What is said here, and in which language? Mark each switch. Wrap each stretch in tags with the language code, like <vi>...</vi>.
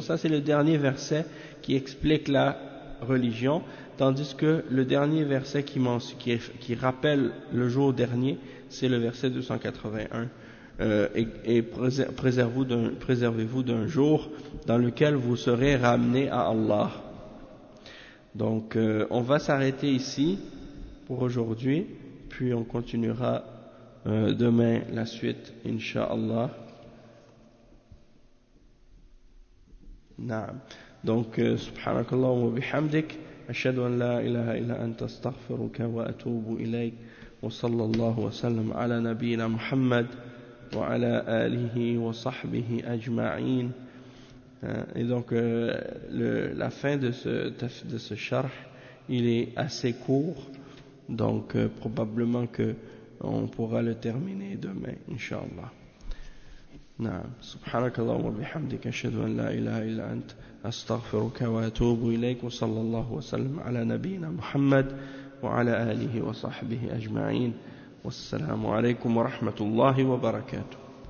<fr>Ça, c'est le dernier verset qui explique la religion, tandis que le dernier verset qui rappelle le jour dernier, c'est le verset 281, et préservez-vous d'un jour dans lequel vous serez ramenés à Allah. Donc on va s'arrêter ici pour aujourd'hui, puis on continuera demain la suite, Inch'Allah.</fr> <ar>Naam. Donc سبحانك اللهم وبحمدك أشهد أن لا إله إلا أنت أستغفرك وأتوب إليك وصلى الله وسلم على نبينا محمد وعلى آله وصحبه أجمعين.</ar> <fr>Et donc la fin de ce sharh, il est assez court, donc probablement que on pourra le terminer demain, inshallah.</fr> <ar>نعم سبحانك اللهم وبحمدك أشهد أن لا إله إلا أنت أستغفرك وأتوب إليك وصلى الله وسلم على نبينا محمد وعلى آله وصحبه أجمعين والسلام عليكم ورحمة الله وبركاته.</ar>